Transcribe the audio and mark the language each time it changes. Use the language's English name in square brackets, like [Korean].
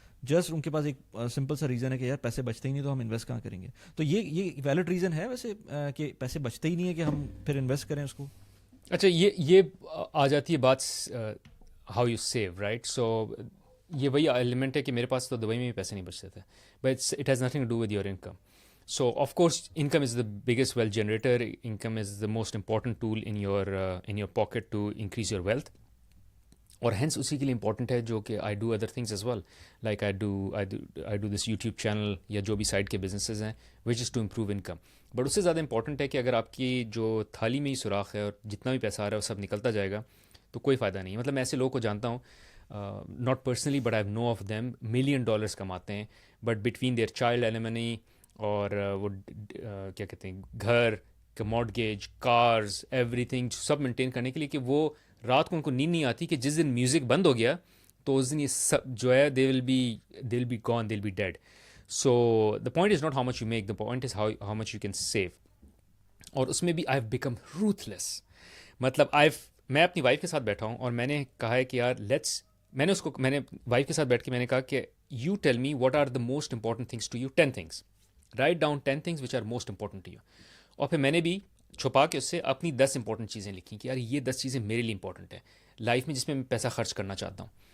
[Urdu] Just in کے پاس ایک simple سا ریزن ہے کہ یار پیسے بچتے ہی نہیں تو ہم انویسٹ کہاں کریں گے. تو یہ ویلڈ ریزن ہے ویسے کہ پیسے بچتے ہی نہیں ہے کہ ہم پھر انویسٹ کریں اس کو. اچھا یہ آ جاتی ہے بات [English] How you save right. [Urdu] سو یہ وہی ایلیمنٹ ہے کہ میرے پاس تو دبئی میں بھی پیسے نہیں بچتے تھے [English] But it has nothing to do with your income. So of course income is the biggest wealth generator. Income is the most important tool in your pocket to increase your wealth. [Urdu] اور hence اسی کے لیے important ہے جو کہ [English] I do other things as well like I do this YouTube channel [Urdu] یا جو بھی سائڈ کے بزنسز ہیں [English] Which is to improve income. [Urdu] بٹ اس سے زیادہ امپورٹنٹ ہے کہ اگر آپ کی جو تھالی میں ہی سوراخ ہے اور جتنا بھی پیسہ آ رہا ہے وہ سب نکلتا جائے گا تو کوئی فائدہ نہیں. مطلب میں ایسے لوگوں کو جانتا ہوں [English] not personally but I know of them [Urdu] $1 million کماتے ہیں [English] but between their child alimony [Urdu] اور وہ کیا کہتے ہیں گھر کا مارٹگیج کارز ایوری تھنگ سب مینٹین کرنے کے لیے کہ وہ رات کو ان کو نیند نہیں آتی کہ جس دن میوزک بند ہو گیا تو اس دن یہ سب جو ہے [English] They will be gone, they will be dead. So the point is not how much you make, the point is how much you can save. [Urdu] اور اس میں بھی [English] I have become ruthless. [Urdu] مطلب میں اپنی وائف کے ساتھ بیٹھا ہوں اور میں نے کہا ہے کہ یار میں نے وائف کے ساتھ بیٹھ کے میں نے کہا کہ [English] you tell me what are the most important things to you, [Urdu] 10 things, write down 10 things which are most important to you. اور پھر میں نے بھی چھپا کے اس سے اپنی 10 امپورٹنٹ چیزیں لکھی کہ یار یہ 10 چیزیں میرے لیے امپورٹنٹ ہیں لائف میں، جس میں میں پیسہ خرچ کرنا چاہتا ہوں.